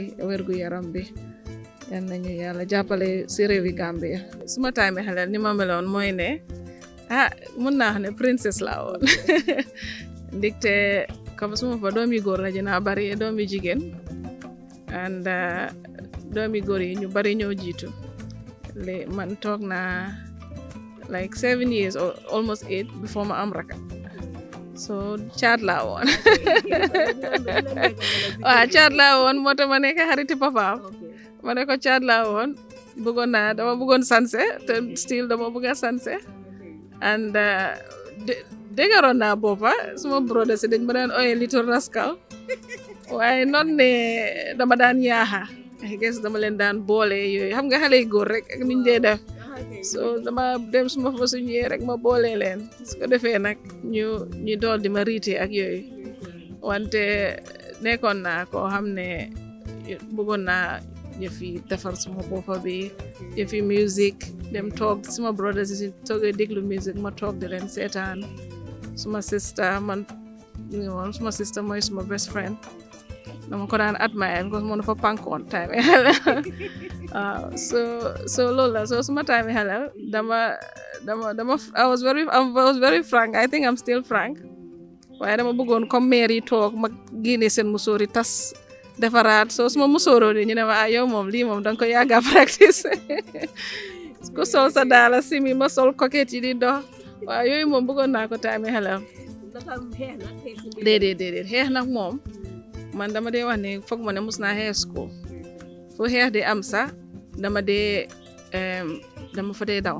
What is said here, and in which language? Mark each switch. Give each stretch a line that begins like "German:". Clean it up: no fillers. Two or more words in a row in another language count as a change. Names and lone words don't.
Wolof: wérgu yaram bi yal nañu yàlla jàppale si réewi Gambia suma time xale ni ma meloon mooy ne mun naa xam ne princess laa woon ndigte comme suma fa doomi góor la dina bari doomi jigéen and doomi góor yi ñu bari ñoo jiitu man toog naa
English: like 7 years or almost 8 before
Wolof: ma am raka so caat laa woon waaw caat laa woon moo tax ma nekk xariti papaam ma ne ko caat laa woon dama bëggoon sanse te still dama bëgg a sanse and déggaroon naa boppa suma brother si dañ ma daan ooye
English: little rascal
Wolof: waaye noonu ne dama daan yaaxa
English: I guess
Wolof: dama leen daan boole yooyu xam nga xale yu góor rek ak niñ dee def so dama dem suma fa su ñëwee rek ma boole leen su ko defee nag ñu dool di ma riite ak yooyu wante nekkoon naa koo xam ne bëggoon naa yëfi defar suma boppa bi yëfi musique dem toog suma brothers si toogee déglu musique ma toog di leen seetaan suma sister suma sister mooy suma
English: best friend
Wolof: dama ko daan admire because moo dafa pankoon time waaw so loolu la so suma time xelal dama
English: I was very frank I think I'm still frank
Wolof: waaye dama bëggoon comme maire yi toog ma génne seen musóor yi tas defaraat so suma musóoroo di ñu ne ma yow moom lii moom danga ko yàgga practice ku sol sa daala simi ma sol coquette yi di dox waaw yooyu moom bëggoon naa ko time xelal déedéet xeex nag moom man dama dee wax ne foog ma ne mus naa xeex school fu xeex di am sax dama fa dee daw